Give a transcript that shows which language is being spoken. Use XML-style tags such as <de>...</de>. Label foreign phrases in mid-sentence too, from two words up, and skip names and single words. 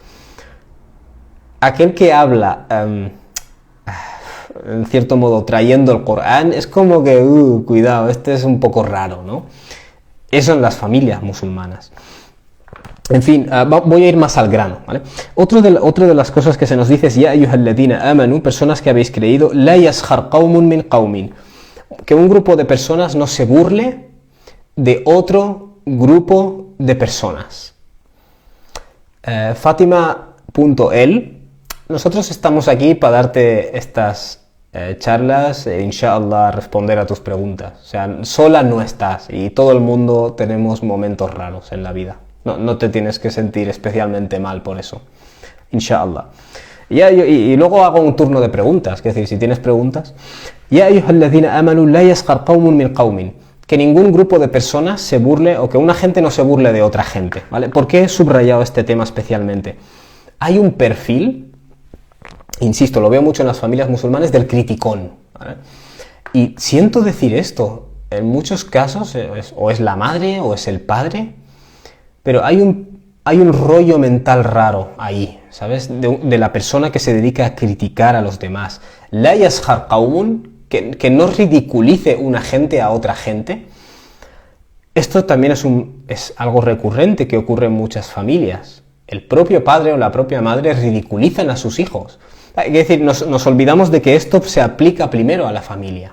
<es>Aquel que habla... en cierto modo, trayendo el Corán, es como que, cuidado, este es un poco raro, ¿no? Eso en las familias musulmanas. En fin, voy a ir más al grano, ¿vale? Otra de las cosas que se nos dice es,</es> <ar>يا أيها الذين آمنوا,</ar> <es>personas que habéis creído,</es> <ar>لا يسخر قوم من قوم,</ar> <es>que un grupo de personas no se burle de otro grupo de personas. Fatima.el nosotros estamos aquí para darte estas charlas e inshallah responder a tus preguntas. O sea, sola no estás y todo el mundo tenemos momentos raros en la vida. No te tienes que sentir especialmente mal por eso. Inshallah. Y luego hago un turno de preguntas, es decir, si tienes preguntas.</es> <ar>يا أيها الذين آمنوا لا يسخر قوم من قوم.</ar> <es>Que ningún grupo de personas se burle o que una gente no se burle de otra gente, ¿vale? ¿Por qué he subrayado este tema especialmente? Hay un perfil, insisto, lo veo mucho en las familias musulmanes, del criticón, ¿vale? Y siento decir esto, en muchos casos o es la madre o es el padre, pero hay un rollo mental raro ahí, ¿sabes? De la persona que se dedica a criticar a los demás.</es> <ar>لا يسخر قوم,</ar> <es>que no ridiculice una gente a otra gente. Esto también es algo recurrente que ocurre en muchas familias. El propio padre o la propia madre ridiculizan a sus hijos. Es decir, nos olvidamos de que esto se aplica primero a la familia.</es>